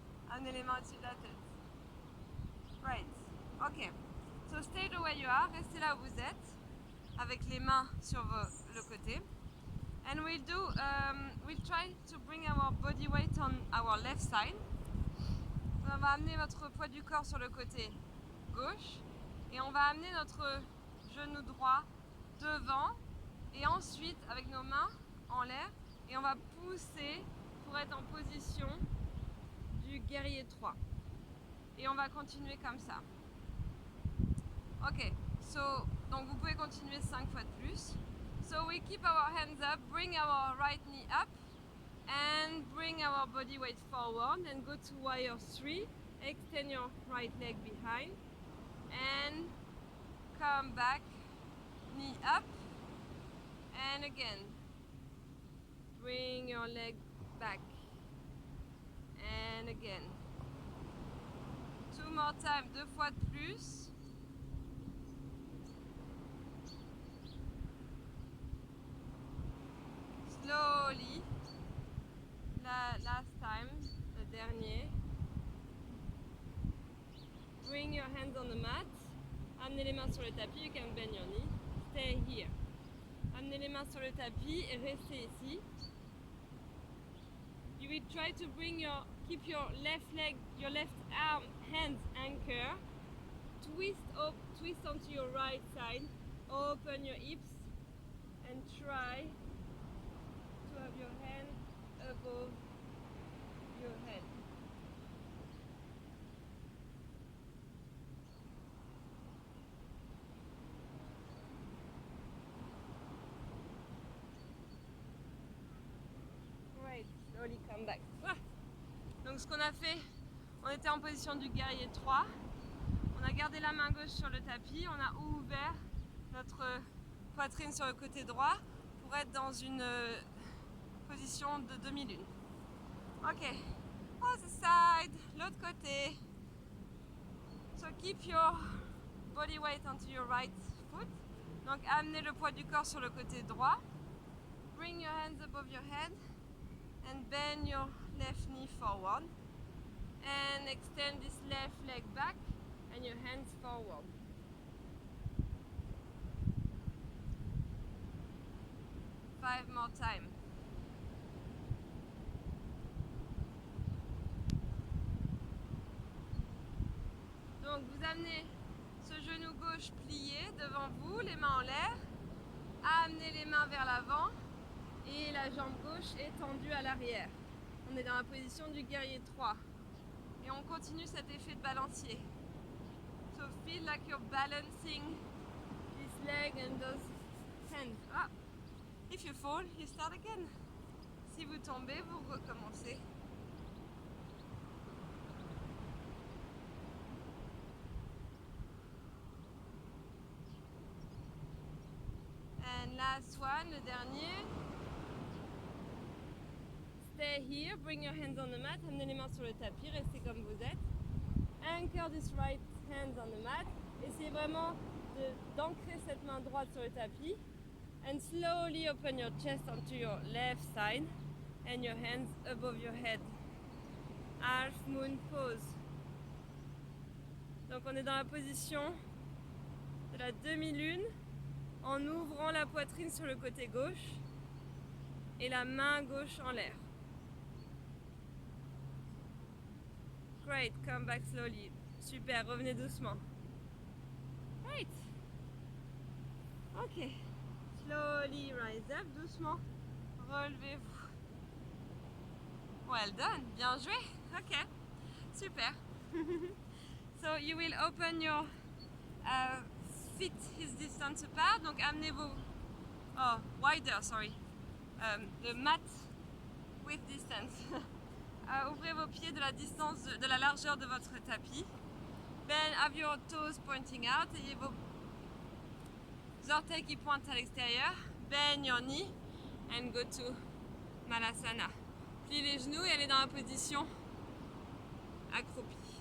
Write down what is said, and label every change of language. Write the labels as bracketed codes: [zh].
[fr] Amenez les mains au-dessus de la tête. [en] Great. Ok. So stay the way you are. [fr] Restez là où vous êtes, avec les mains sur le côté. [en] And we'll try to bring our body weight on our left side. [fr] On va amener votre poids du corps sur le côté gauche et on va amener notre genou droit devant et ensuite avec nos mains en l'air et on va pousser pour être en position du guerrier 3 et on va continuer comme ça. Ok, donc vous pouvez continuer 5 fois de plus. [en] So we keep our hands up, bring our right knee up and bring our body weight forward and go to warrior 3. Extend your right leg behind and come back, knee up and again bring your leg back and again. 2 more times, [fr] 2 fois de plus. [en] Slowly. Last time, [fr] le dernier. [en] Bring your hands on the mat. [fr] Amenez les mains sur le tapis. [en] You can bend your knee. Stay here. [fr] Amenez les mains sur le tapis et restez ici. [en] You will try to keep your left leg, your left arm, hands anchor. Twist onto your right side. Open your hips and try to have your hand above your head. Right, slowly come back. [fr] Donc ce qu'on a fait, on était en position du guerrier 3. On a gardé la main gauche sur le tapis, on a ouvert notre poitrine sur le côté droit pour être dans une position de demi-lune. [en] Ok, other side, [fr] l'autre côté. [en] So keep your body weight onto your right foot. [fr] Donc amenez le poids du corps sur le côté droit. [en] Bring your hands above your head and bend your left knee forward. And extend this left leg back and your hands forward. 5 more times. [fr] Donc vous amenez ce genou gauche plié devant vous, les mains en l'air, amenez les mains vers l'avant et la jambe gauche est tendue à l'arrière. On est dans la position du guerrier 3 et on continue cet effet de balancier. [en] So feel like you're balancing this leg and those hands. Ah. If you fall, you start again. [fr] Si vous tombez, vous recommencez. [en] And last one, [fr] le dernier. [en] Stay here, bring your hands on the mat, [fr] amenez les mains sur le tapis, restez comme vous êtes. [en] Anchor this right hand on the mat. [fr] Essayez vraiment d'ancrer cette main droite sur le tapis. [en] And slowly open your chest onto your left side and your hands above your head. Half moon pose. [fr] Donc on est dans la position de la demi-lune en ouvrant la poitrine sur le côté gauche et la main gauche en l'air. [en] Great, come back slowly. [fr] Super, revenez doucement. [en] Great. Ok. Slowly rise up, [fr] doucement. Relevez-vous. [en] Well done, [fr] bien joué. [en] Ok, super. So you will open your feet his distance apart. [fr] Donc amenez vos [en] wider, sorry. The mat with distance. [fr] Ouvrez vos pieds de la distance de la largeur de votre tapis. [en] Then have your toes pointing out. [fr] Ayez vos orteils qui pointent à l'extérieur. [en] Bend your knee and go to Malasana. [fr] Pliez les genoux et allez dans la position accroupie.